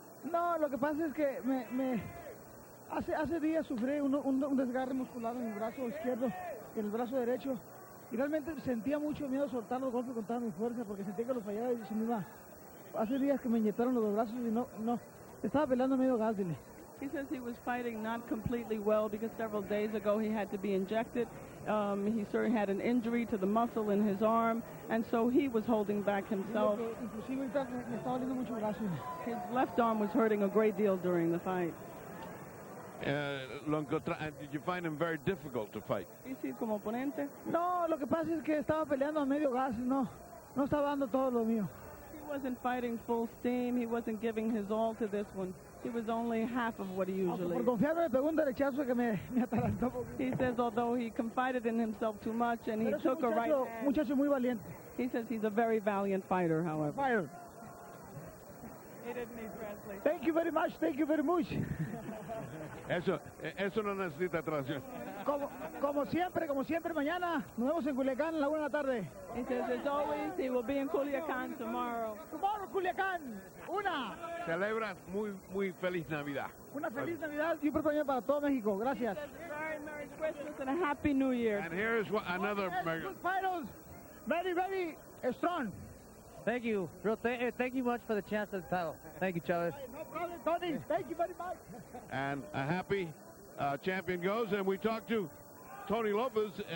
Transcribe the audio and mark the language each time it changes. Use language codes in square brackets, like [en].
[es] No, lo que pasa es que hace días sufrí un desgarre muscular en el brazo izquierdo y en el brazo derecho. Y realmente sentía mucho miedo soltar los golpes con toda mi fuerza porque sentía que los fallaba y se me iba. Hace días que me inyectaron los dos brazos y no, estaba peleando medio gas, dile. [en] He says he was fighting not completely well because several days ago he had to be injected. He certainly had an injury to the muscle in his arm, and so he was holding back himself. [es] Inclusive ahorita me está doliendo mucho el brazo. [en] His left arm was hurting a great deal during the fight. Did you find him very difficult to fight? [es] ¿Difícil como oponente? No, lo que pasa es que estaba peleando a medio gas, no estaba dando todo lo mío. [en] He wasn't fighting full steam. He wasn't giving his all to this one. He was only half of what he usually. [es] Por confiarme me pegó un derechazo que me atarantó. [en] He says although he confided in himself too much and he took a right hand. [es] Muchacho muy valiente. [en] He says he's a very valiant fighter, however. Fire. He didn't need translation. Thank you very much. Thank you very much. [es] Eso no necesita traducción. Como siempre, mañana nos vemos en Culiacán a la 1 de la tarde. [en] He says, as always, he will be in Culiacán tomorrow. Tomorrow, Culiacán, [es] una. Celebras muy feliz Navidad. Una feliz Navidad y un próspero año para todo México. Gracias. [en] Very Merry Christmas and a Happy New Year. And here's another... Good fighters, very strong. Thank you. Thank you much for the chance at the title. Thank you, Chavez. No problem, Tony. Thank you very much. And a happy champion goes. And we talked to Tony Lopez.